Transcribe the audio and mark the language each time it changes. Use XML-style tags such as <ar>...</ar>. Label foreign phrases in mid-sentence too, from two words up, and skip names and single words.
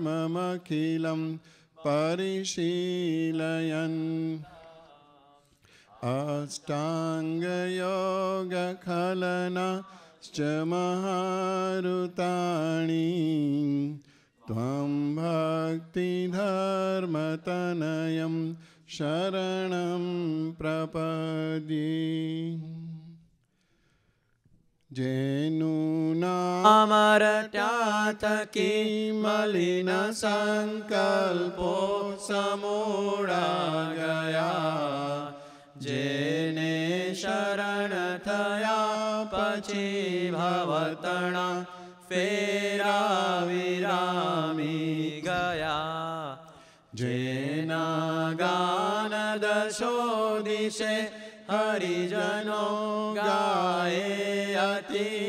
<sa>एकान्तधर्ममखिलं परिशीलयन् अष्टाङ्गयोगखलनाश्च महारुताणि त्वं भक्तिधर्मतनयं शरणं प्रपद्ये।</sa> <gu>જેનું નામ રટ્યા થકી મલિન સંકલ્પો સમૂળા ગયા, જેને શરણ થયા પછી ભવતણા ફેરા વિરામી ગયા, જેના ગાન દશો દિશે હરિજનો ગાય અતિ</gu>